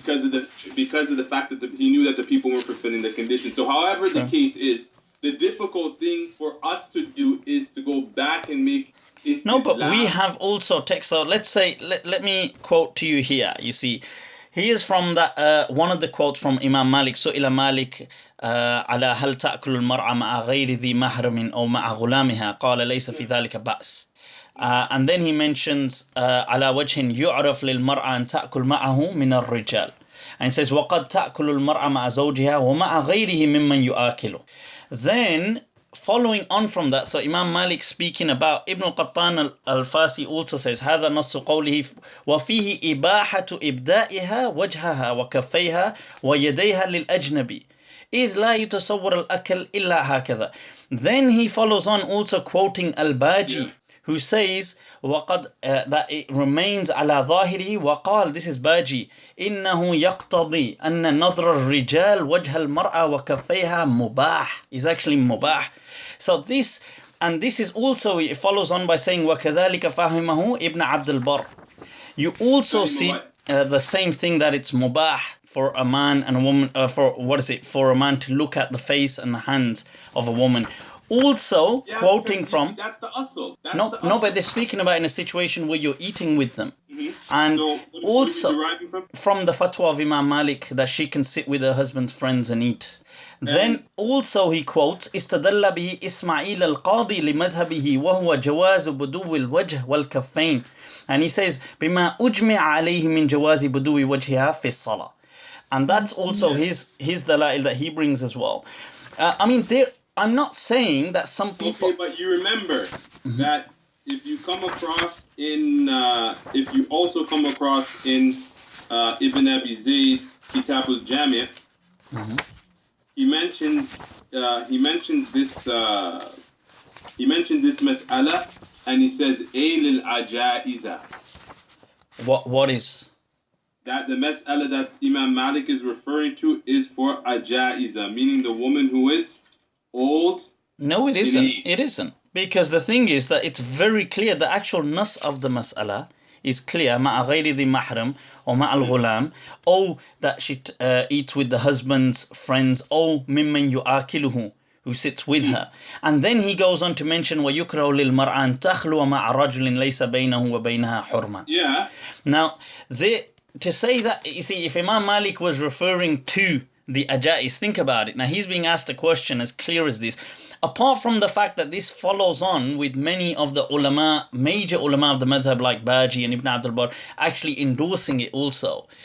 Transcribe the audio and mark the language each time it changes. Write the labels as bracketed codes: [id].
[en] because of the fact that he knew that the people weren't fulfilling the conditions. So however the case is, the difficult thing for us to do is to go back and make istidlal. No, but we have also text. So let's say, let me quote to you here. You see, here's from that one of the quotes from Imam Malik. [ar] سئل مالك على هل تأكل المرأة مع غير ذي محرم أو مع غلامها قال ليس في ذلك بأس. [en] And then he mentions [ar] على وجه يعرف للمرأة أن تأكل معه من الرجال. [en] And says [ar] وقد تأكل المرأة مع زوجها ومع غيره ممن يؤكله. [en] Then, following on from that, so Imam Malik speaking about Ibn al-Qattan al-Fasi also says [ar] هذا نص قوله وفيه إباحة إبدائها وجهها وكفيها ويديها للأجنبي إذ لا يتصور الأكل إلا هكذا. [en] Then he follows on also quoting al-Baji, who says [ar] وقد [en] that it remains [ar] على ظاهره وقال, [en] this is Baji, [ar] إنه يقتضي أن نظر الرجال وجه المرأة وكفيها مباح, [en] is actually [ar] مباح. [en] So this, and this is also, it follows on by saying [ar] وكذلك فهمه ابن عبد البر. [en] You also see the same thing, that it's mubah for a man and a woman, for a man to look at the face and the hands of a woman. Also, quoting from... That's the asl. No, but they're speaking about in a situation where you're eating with them. And so, also, from the fatwa of Imam Malik, that she can sit with her husband's friends and eat. Then also he quotes [ar] استدل به إسماعيل القاضي لمذهبه وهو جواز بدو الوجه والكفين. [en] And he says [ar] بما أجمع عليه من جواز بدو وجهها في الصلاة. [en] And that's also his dalail that he brings as well. I mean, I'm not saying that some people... Okay, but you remember that if you also come across in Ibn Abi Zayd's Kitab al-Jami', he mentions this mas'ala, and he says lil ajaiza. What is that? The mas'ala that Imam Malik is referring to is for ajaiza, meaning the woman who is old. No, it isn't. It isn't. Because the thing is that it's very clear, the actual nas of the mas'ala is clear, [ar] مع غير ذي محرم [en] or [ar] مع الغلام, [en] or that she eats with the husband's friends, or [ar] ممن يؤكله, [en] who sits with her. And then he goes on to mention [ar] ويكره للمرأة أن تخلو مع رجل ليس بينه وبينها حرمة. [en] Yeah. Now, to say that, you see, if Imam Malik was referring to the ajais, think about it. Now he's being asked a question as clear as this. Apart from the fact that this follows on with many of the ulama, major ulama of the madhab like Baji and Ibn Abdul Bar actually endorsing it also.